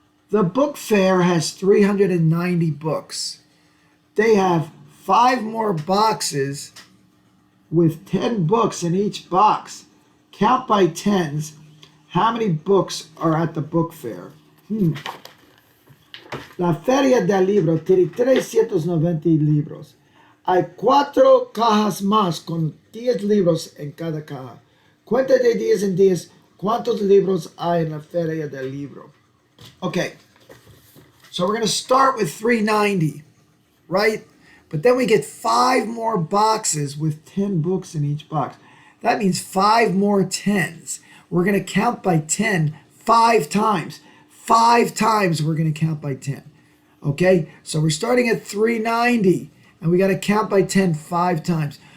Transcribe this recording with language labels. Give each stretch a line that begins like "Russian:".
English: The book fair has 390 books. They have 5 more boxes with 10 books in each box. Count by tens. How many books are at the book fair?
Spanish: La Feria del Libro tiene 390 libros. Hay 4 cajas más con 10 libros en cada caja. Cuenta de 10 en 10. ¿Cuántos libros hay en la Feria del Libro?
English: Okay, so we're going to start with 390, right? But then we get 5 more boxes with 10 books in each box. That means 5 more tens. We're going to count by 10 5 times. 5 times we're going to count by 10. Okay, so we're starting at 390, and we got to count by 10 5 times.